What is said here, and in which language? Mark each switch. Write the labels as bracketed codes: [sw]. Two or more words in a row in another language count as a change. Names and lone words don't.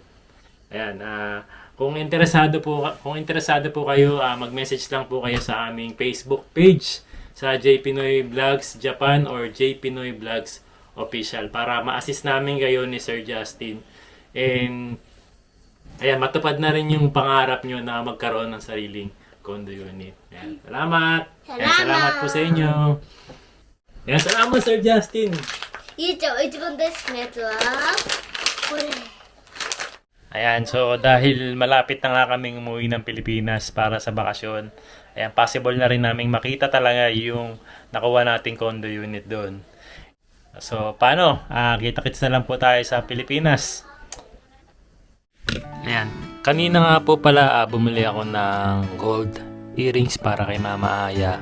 [tl] Ayan, kung interesado po kayo, mag-message lang po kayo sa aming Facebook page sa J Pinoy Vlogs Japan or J Pinoy Vlogs Official para ma-assist namin kayo ni Sir Justin. And ayan, matupad na rin yung pangarap nyo na magkaroon ng sariling [en] condo unit. [tl] Ayan, salamat! Ayan, salamat po sa inyo! Ayan, salamat Sir Justin! [ja] ゆうちゃんは一番大好きなやつはこれ。 [tl] Ayan, so dahil malapit na nga kaming umuwi ng Pilipinas para sa bakasyon, ayan, possible na rin naming makita talaga yung nakuha nating [en] condo unit [tl] doon. So, paano? Kita-kits na lang po tayo sa Pilipinas. Ayan, kanina nga po pala bumili ako ng [en] gold earrings [tl] para kay Mama Aya.